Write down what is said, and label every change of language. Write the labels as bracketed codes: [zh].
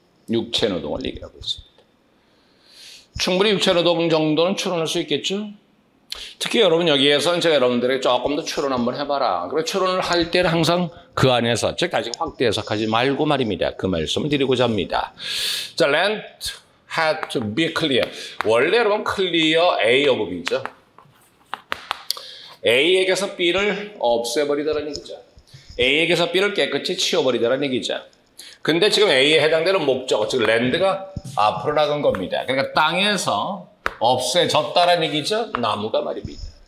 [ko] 육체 노동을 얘기하고 있습니다. 충분히 육체노동 정도는 추론할 수 있겠죠? 특히 여러분 여기에서는 제가 여러분들에게 조금 더 추론 한번 해봐라. 그리고 추론을 할 때는 항상 그 안에서, 즉 다시 확대 해석하지 말고 말입니다. 그 말씀을 드리고자 합니다. [en] 자, land had to be clear. [ko] 원래 여러분 clear A of B죠. A에게서 B를 없애버리다라는 얘기죠. A에게서 B를 깨끗이 치워버리다라는 얘기죠. 근데 지금 A에 해당되는 목적, 즉 랜드가 앞으로 나간 겁니다. 그러니까 땅에서 없애졌다라는 얘기죠. 나무가 말입니다.